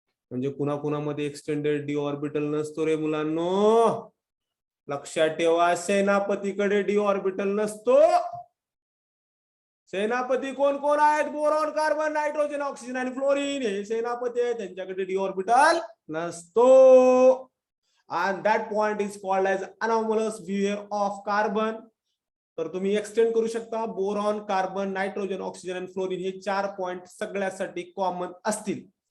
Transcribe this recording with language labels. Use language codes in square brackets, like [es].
[mr] म्हणजे कुणाकुणामध्ये extended D orbital नसतो रे मुलांनो. लक्षात ठेवा, सेनापतीकडे डी ऑर्बिटल नसतो. सेनापती कोण कोण आहेत? बोरॉन, कार्बन, नायट्रोजन, ऑक्सिजन आणि फ्लोरीन हे सेनापती आहेत. त्यांच्याकडे डी ऑर्बिटल नसतो. [en] and that point is called as anomalous behavior of carbon. [mr] तर तुम्ही एक्सटेंड करू शकता. बोरॉन, कार्बन, नायट्रोजन, ऑक्सिजन आणि फ्लोरीन हे 4 पॉइंट सगळ्यासाठी कॉमन असतील.